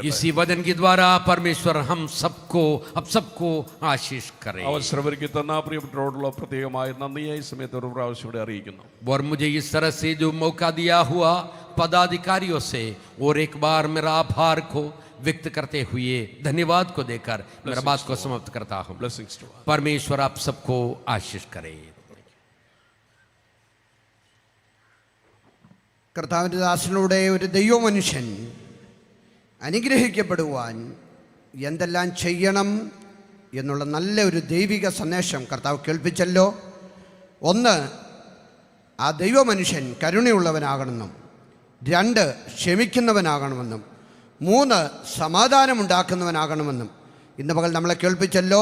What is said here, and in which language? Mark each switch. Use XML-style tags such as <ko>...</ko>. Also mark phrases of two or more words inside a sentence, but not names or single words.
<hi>इसी वचन के द्वारा परमेश्वर हम सबको आशीष करे।</hi> <ml>അവസരമൊരുക്കി തന്ന പ്രിയപ്പെട്ടവരോടുള്ള പ്രത്യേകമായ നന്ദിയെ ഈ സമയത്ത് ഒരു പ്രാവശ്യം ഇവിടെ അറിയിക്കുന്നു.</ml> <hi>और मुझे इस तरह से जो मौका दिया हुआ पदाधिकारियों से और एक बार मेरा आभार को व्यक्त करते हुए धन्यवाद को देकर मेरा बात को समाप्त करता हूं।</hi> <en>Blessings to all.</en> <hi>परमेश्वर आप सबको आशीष करे।</hi> <ml>കർത്താവിൻ്റെ ദാസനിലൂടെ ഒരു ദൈവമനുഷ്യൻ അനുഗ്രഹിക്കപ്പെടുവാൻ എന്തെല്ലാം ചെയ്യണം എന്നുള്ള നല്ല ഒരു ദൈവിക സന്ദേശം കർത്താവ് കേൾപ്പിച്ചല്ലോ. ഒന്ന്, ആ ദൈവമനുഷ്യൻ കരുണയുള്ളവനാകണമെന്നും, 2 ക്ഷമിക്കുന്നവനാകണമെന്നും, 3 സമാധാനമുണ്ടാക്കുന്നവനാകണമെന്നും ഇന്ന് പകൽ നമ്മളെ കേൾപ്പിച്ചല്ലോ.</ml>